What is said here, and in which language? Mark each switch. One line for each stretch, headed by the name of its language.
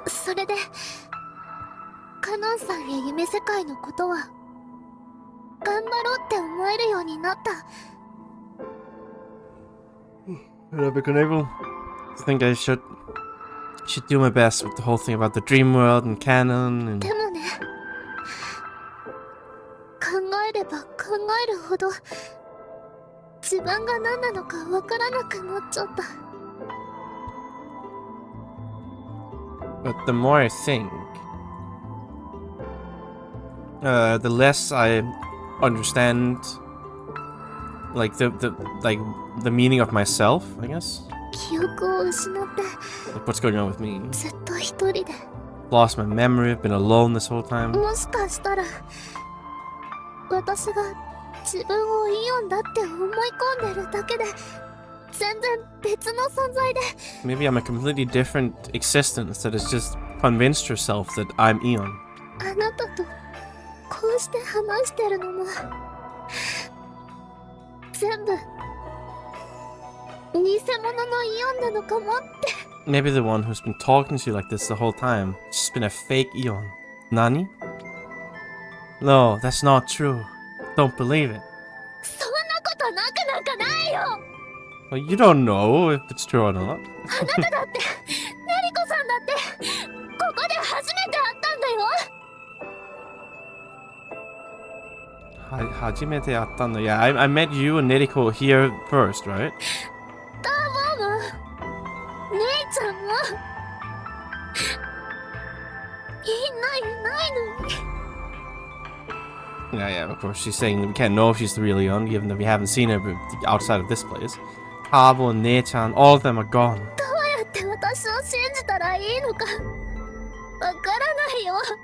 Japanese: それでカノンさんや夢世界のことは頑張ろうって思えるようになった。
English: And I've been able to think I should should do my best with the whole thing about the dream world and canon and...
Japanese: でもね、考えれば考えるほど自分が何なのかわからなくなっちゃった。
English: But the more I think, the less I understand, like the meaning of myself, I guess.
Japanese: 記憶を失って
English: Like what's going on with me?
Japanese: ずっと一人で。
English: Lost my memory. I've been alone this whole time.
Japanese: もしかしたら私が自分をイオンだって思い込んでるだけで全然別の存在で。
English: Maybe I'm a completely different existence that has just convinced herself that I'm Eon.
Japanese: あなたとこうして話してるのも全部偽物のイオンなのかもって。
English: Maybe the one who's been talking to you like this the whole time has just been a fake Eon. Nani? No, that's not true. Don't believe it.
Japanese: そんなことなくなんかないよ。
English: Well, you don't know if it's true or not.
Japanese: あなただってネリコさんだってここで初めて会ったんだよ。 Hajimete attanda.
English: Yeah, I met you and Neriko here first, right?
Japanese: ターボも姉ちゃんもいないのに。
English: Yeah, of course. She's saying that we can't know if she's the real Eon, given that we haven't seen her outside of this place. Kabo and Nechan, all of them are gone.
Japanese: どうやって私を信じたらいいのかわからないよ。